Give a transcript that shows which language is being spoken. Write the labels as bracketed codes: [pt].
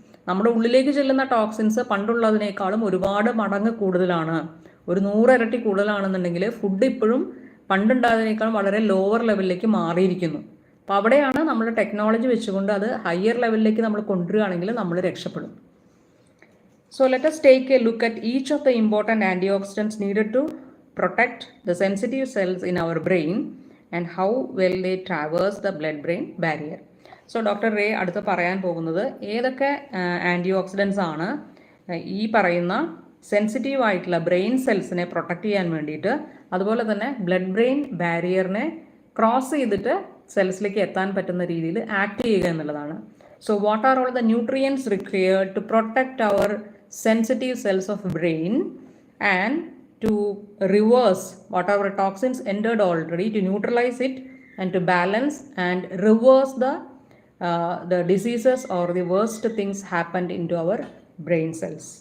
[ml] നമ്മുടെ ഉള്ളിലേക്ക് ചെല്ലുന്ന ടോക്സിൻസ് പണ്ടുള്ളതിനേക്കാളും ഒരുപാട് മടങ്ങ് കൂടുതലാണ്. ഒരു 100 ഇരട്ടി കൂടുതലാണെന്നുണ്ടെങ്കിൽ ഫുഡ് ഇപ്പോഴും പണ്ടുണ്ടായതിനേക്കാളും വളരെ ലോവർ ലെവലിലേക്ക് മാറിയിരിക്കുന്നു. അപ്പോൾ അവിടെയാണ് നമ്മൾ ടെക്നോളജി വെച്ചുകൊണ്ട് അത് ഹയർ ലെവലിലേക്ക് നമ്മൾ കൊണ്ടുവരികയാണെങ്കിൽ നമ്മൾ രക്ഷപ്പെടും. [en] So let us take a look at each of the important antioxidants needed to protect the sensitive cells in our brain and how well they traverse the blood-brain barrier. [ml] So doctor ray അടുത്ത് പറയാൻ പോകുന്നത് ഏതൊക്കെ anti oxidants ആണ് ഈ പറയുന്ന sensitive ആയിട്ടുള്ള brain സെൽസിനെ protect ചെയ്യാൻ വേണ്ടിയിട്ട്, അതുപോലെ തന്നെ ബ്ലഡ് ബ്രെയിൻ ബാരിയറിനെ ക്രോസ് ചെയ്തിട്ട് സെൽസിലേക്ക് എത്താൻ പറ്റുന്ന രീതിയിൽ ആക്ട് ചെയ്യുക എന്നുള്ളതാണ്. [en] So what are all the nutrients required to protect our sensitive cells of brain and to reverse whatever toxins entered already, to neutralize it and to balance and reverse the diseases or the worst things happened into our brain cells.